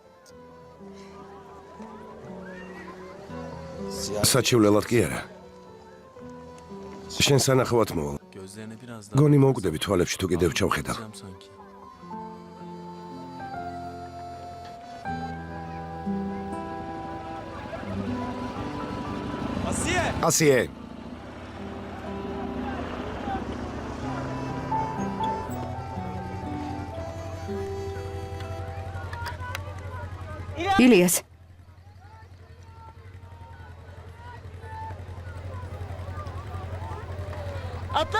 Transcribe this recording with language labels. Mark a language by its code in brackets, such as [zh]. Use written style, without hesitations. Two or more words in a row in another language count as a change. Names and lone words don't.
[ka] საჩივლელად კი არა. შენ სანახავად მოვალ. [tr] Gözlerine biraz daha [ka] გონი მოვკვდები თვალებში თუ კიდევ ჩავხედავ. [tr] bakacağım sanki. Asiye! [ka] ასიე. ილიას, [tr] Atla.